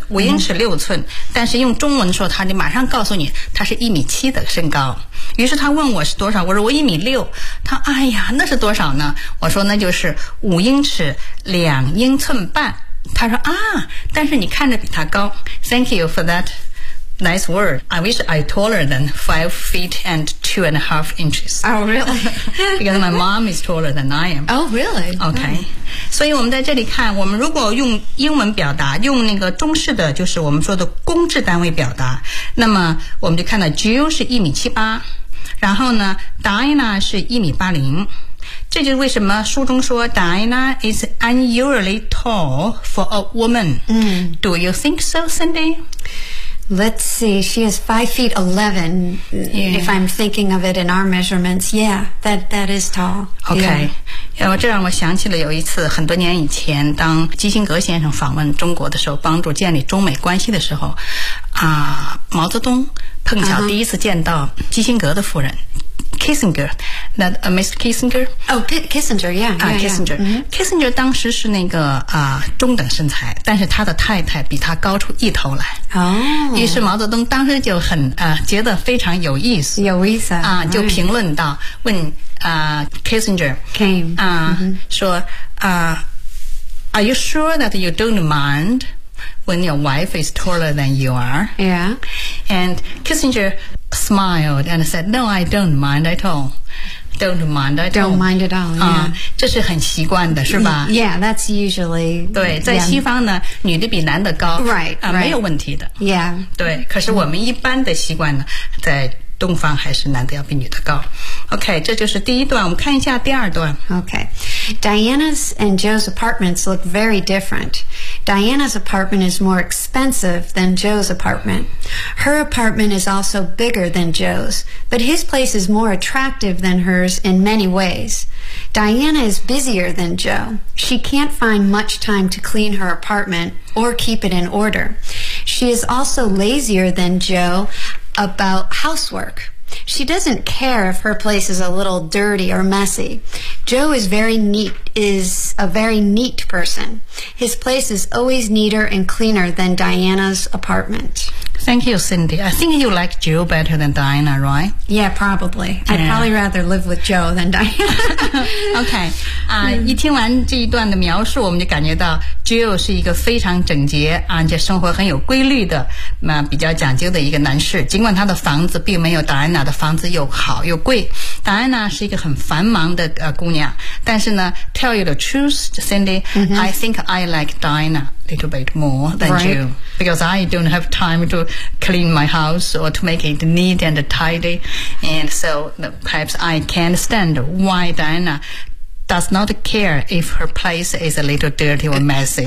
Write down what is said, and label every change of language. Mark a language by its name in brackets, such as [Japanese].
[Chinese] 、嗯、5英尺6寸，但是用中文说他就马上告诉你他是1米7的身高。于是他问我是多少，我说我1米6，他哎呀那是多少呢，我说那就是5英尺2英寸半，他说啊但是你看着比他高。 [English] Thank you for that nice word. I wish I taller than 5 feet and 2.5 inches. Oh really? Because my mom is taller than I am. Oh really? Okay. [Chinese] 所以我们在这里看，我们如果用英文表达，用那个中式的，就是我们说的公制单位表达，那么我们就看到 Jill 是1米78，然后呢 Diana 是1米80。这就是为什么书中说 [English] Diana is unusually tall for a woman.、 Mm. Do you think so, Cindy? Let's see, she is 5 feet 11,、 yeah. if I'm thinking of it in our measurements. Yeah, that is tall. Okay.、Yeah. [Chinese] 这让我想起了有一次很多年以前，当基辛格先生访问中国的时候，帮助建立中美关系的时候，啊，毛泽东碰巧第一次见到基辛格的夫人、uh-huh. [English] Kissinger, that、Miss Kissinger? Oh, Kissinger, yeah. Yeah, Kissinger. Yeah.、 [Chinese] Mm-hmm. Kissinger 当时是那个、中等身材，但是他的太太比他高出一头来。 Oh. 于是毛泽东当时就很、觉得非常有意思。有意思。啊、就评论到、 [English] right. [Chinese] 问、Kissinger, [English] Came.、 Mm-hmm. 说、Are you sure that you don't mind? When your wife is taller than you are. Yeah. And Kissinger smiled and said, No, I don't mind at all. Don't mind at all. Don't mind at all, yeah. [Chinese] 这是很习惯的是吧 [English] Yeah, that's usually... [Chinese] 对、 [English] yeah. [Chinese] 在西方呢女的比男的高 [English] Right,、 [Chinese] 没有问题的 [English] Yeah. [Chinese] 对可是我们一般的习惯呢在东方还是男的要比女的高 OK, 这就是第一段我们看一下第二段 [English] OK. Diana's and Joe's apartments look very different. Diana's apartment is more expensive than Joe's apartment. Her apartment is also bigger than Joe's, but his place is more attractive than hers in many ways. Diana is busier than Joe. She can't find much time to clean her apartment or keep it in order. She is also lazier than Joe about housework. She doesn't care if her place is a little dirty or messy. Joe is very neat, is a very neat person. His place is always neater and cleaner than Diana's apartment. Thank you, Cindy. I think you like Joe better than Diana, right? Yeah, probably. Yeah. I'd probably rather live with Joe than Diana. okay. [Chinese] 一听完这一段的描述，我们就感觉到 Joe 是一个非常整洁，而且生活很有规律的，比较讲究的一个男士。尽管他的房子并没有达安娜的房子又好又贵，达安娜是一个很繁忙的姑娘。但是呢 [English] ，Tell you the truth, Cindy,、 mm-hmm. I think I like Diana a little bit more than、 right. you because I don't have time to clean my house or to make it neat and tidy, and so perhaps I can understand why Diana. Does not care if her place is a little dirty or messy.